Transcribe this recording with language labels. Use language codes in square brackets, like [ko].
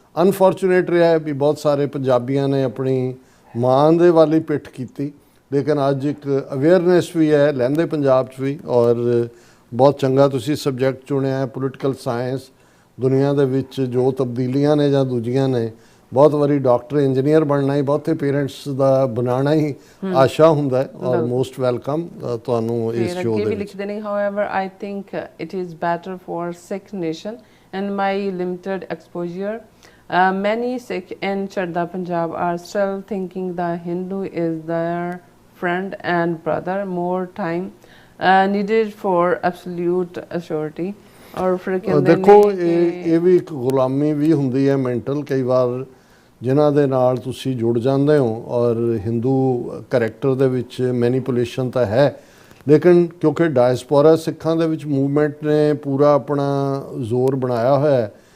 [pa] Unfortunate ਰਿਹਾ ਹੈ ਵੀ ਬਹੁਤ ਸਾਰੇ ਪੰਜਾਬੀਆਂ ਨੇ ਆਪਣੀ ਮਾਂ ਦੇ ਵੱਲ ਹੀ ਪਿੱਠ ਕੀਤੀ, ਲੇਕਿਨ ਅੱਜ ਇੱਕ ਅਵੇਅਰਨੈਸ ਵੀ ਹੈ ਲਹਿੰਦੇ ਪੰਜਾਬ 'ਚ ਵੀ। ਔਰ ਬਹੁਤ ਚੰਗਾ ਤੁਸੀਂ ਸਬਜੈਕਟ ਚੁਣਿਆ ਹੈ, ਪੋਲੀਟੀਕਲ ਸਾਇੰਸ। ਦੁਨੀਆ ਦੇ ਵਿੱਚ ਜੋ ਤਬਦੀਲੀਆਂ ਨੇ ਜਾਂ ਦੂਜੀਆਂ ਨੇ, ਬਹੁਤ ਵਾਰੀ ਡਾਕਟਰ ਇੰਜੀਨੀਅਰ ਬਣਨਾ ਹੀ ਬਹੁਤੇ ਪੇਰੈਂਟਸ ਦਾ ਬਣਾਉਣਾ ਹੀ ਆਸ਼ਾ ਹੁੰਦਾ ਹੈ। ਔਰ ਮੋਸਟ ਵੈਲਕਮ ਤੁਹਾਨੂੰ ਇਸ ਫਿਰ ਸ਼ੋਅ ਅੱਗੇ ਦੇ ਵੀ ਵਿੱਚ। ਲਿਖਦੇ ਨੇ [en] however I think it is better for Sikh nation and my limited exposure many Sikh in Chadda Punjab are still thinking the Hindu is their friend and brother, more time needed for absolute assurity। [pa] ਔਰ ਫਿਰ ਕਹਿੰਦੇ ਦੇਖੋ ਨੇ ਇਹ ਵੀ ਇੱਕ ਗੁਲਾਮੀ ਵੀ ਹੁੰਦੀ ਹੈ ਮੈਂਟਲ, ਕਈ ਵਾਰ ਜਿਨ੍ਹਾਂ ਦੇ ਨਾਲ ਤੁਸੀਂ ਜੁੜ ਜਾਂਦੇ ਹੋ। ਔਰ ਹਿੰਦੂ ਕਰੈਕਟਰ ਦੇ ਵਿੱਚ ਮੈਨੀਪੂਲੇਸ਼ਨ ਤਾਂ ਹੈ, ਲੇਕਿਨ ਕਿਉਂਕਿ ਡਾਇਸਪੋਰਾ ਸਿੱਖਾਂ ਦੇ ਵਿੱਚ ਮੂਵਮੈਂਟ ਨੇ ਪੂਰਾ ਆਪਣਾ ਜ਼ੋਰ ਬਣਾਇਆ ਹੋਇਆ ਹੈ।